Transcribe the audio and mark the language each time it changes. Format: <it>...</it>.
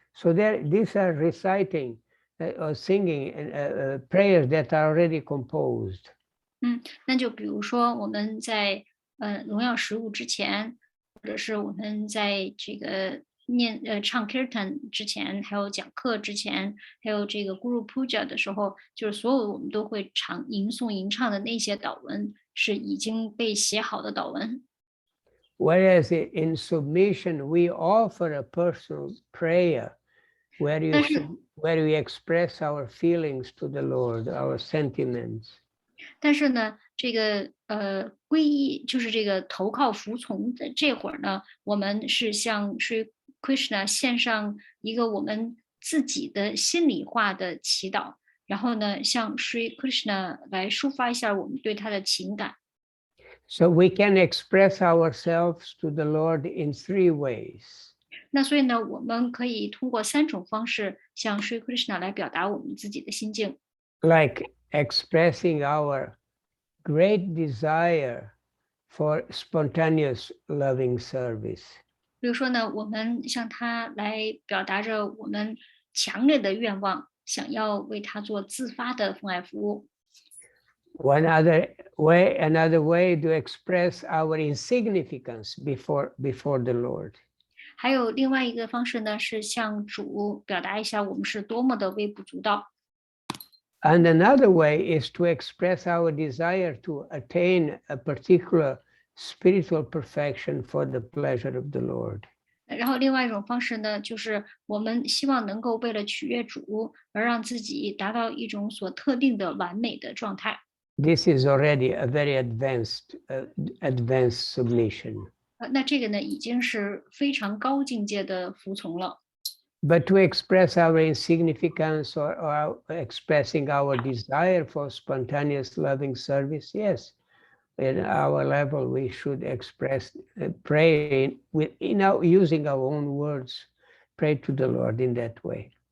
<en>So these are reciting or singing prayers that are already composed.</en> <zh>那就比如说我们在荣耀食物之前，或者是我们在这个唱 kirtan 之前，还有讲课之前，还有这个 Guru Puja 的时候，就是所有我们都会吟诵吟唱的那些祷文，是已经被写好的祷文。</zh> <en>Whereas in submission, we offer a personal prayer where we express our feelings to the Lord, our sentiments.</en> <zh>但是呢，这个皈依就是这个投靠服从的这会儿呢，我们是向Sri Krishna 献上一个我们自己的心里话的祈祷，然后呢，向Sri Krishna 来抒发一下我们对他的情感。</zh> <en>So we can express ourselves to the Lord in 3 ways.</en> <zh>那所以呢，我们可以通过3种方式向Sri Krishna 来表达我们自己的心境。</zh> <en>Like expressing our great desire for spontaneous loving service.</en> <zh>比如说呢，我们向他来表达着我们强烈的愿望，想要为他做自发的奉爱服务。</zh> <en>Another way to express our insignificance before the Lord.</en> <zh>还有另外一个方式呢，是向主表达一下我们是多么的微不足道。</zh> <en>And another way is to express our desire to attain a particular spiritual perfection for the pleasure of the Lord.</en> <zh>然后另外一种方式呢，就是我们希望能够为了取悦主，而让自己达到一种所特定的完美的状态。</zh> <en>This is already a very advanced submission.</en> <zh>那这个呢，已经是非常高境界的服从了。</zh> <en>But to express our insignificance or expressing our desire for spontaneous loving service, yes, at our level we should express, pray using our own words, pray to the Lord in that way.</en>